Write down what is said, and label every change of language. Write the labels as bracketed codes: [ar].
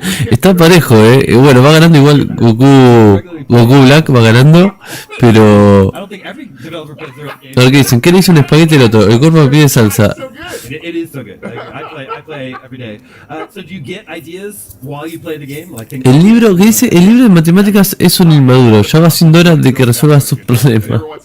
[es] Está parejo, bueno, va ganando igual Goku Black va ganando, pero a ver qué dicen. ¿Qué le hizo un espagueti al otro? El cuerpo me pide salsa. [en] It is so good. I play every day. So do you get ideas while you play the game? [es] El libro que dice, el libro de matemáticas es un inmaduro. Ya va siendo hora de que resuelva sus problemas.